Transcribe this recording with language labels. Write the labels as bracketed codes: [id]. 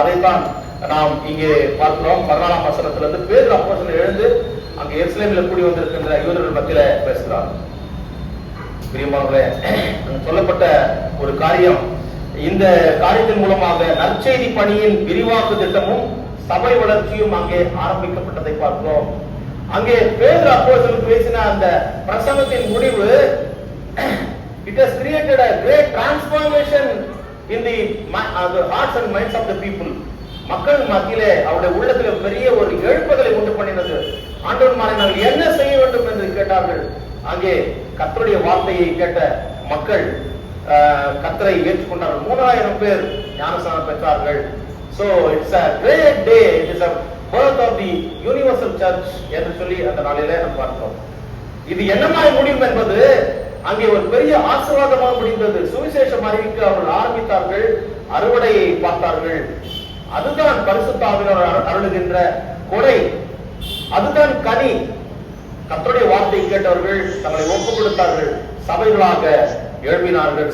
[ta] அதைத்தான் நாம் இங்கே பார்க்கிறோம். 14ஆம் வசனத்திலிருந்து பேதுரு அப்போஸ்தலன் எழுந்து அங்கே எருசலேமில் கூடி வந்திருக்கின்ற யூதர்கள் மத்தியில பேசுகிறார். பிரியமானவர்களே, சொல்லப்பட்ட ஒரு காரியம், இந்த காரியத்தின் மூலமாக நற்செய்தி பணியின் விரிவாக்க திட்டமும் சபை வளர்ச்சியும் அங்கே ஆரம்பிக்கப்பட்டதை பார்க்கிறோம். அங்கே பேதுரு அப்போஸ்தலன் பேசின அந்த பிரசங்கத்தின் முடிவு, [en] it has created a great transformation in the hearts and minds of the people. [ta] மக்கள் மத்தியிலே அவருடைய உள்ளத்திலே பெரிய ஒரு எழுப்புதலை உண்டு பண்ணினது. ஆண்டவர்மாரை நாங்கள் என்ன செய்ய வேண்டும் என்று கேட்டார்கள். அங்கே கர்த்தருடைய வார்த்தையை கேட்ட மக்கள் கர்த்தரை ஏற்றுக்கொண்டார்கள். 3000 பேர் ஞானஸ்நானம் பெற்றார்கள். [en] So it's a great day. It is a birth of the universal church [ta] என்று சொல்லி அந்த நாளிலே நாம் பார்த்தோம். இது என்னமாய் முடியும் என்பது அங்கே ஒரு பெரிய ஆசீர்வாதமாக முடிந்தது. சுவிசேஷம் அறிவிக்க அவர்கள் ஆரம்பித்தார்கள். அறுவடையை பார்த்தார்கள். அதுதான் பரிசுத்த ஆவியானவர் அருளுகின்ற கொடை. அதுதான் கனி. கர்த்தருடைய வார்த்தை கேட்டவர்கள் தங்களை ஒப்பு கொடுத்தார்கள். சபைகளாக எழுப்பினார்கள்.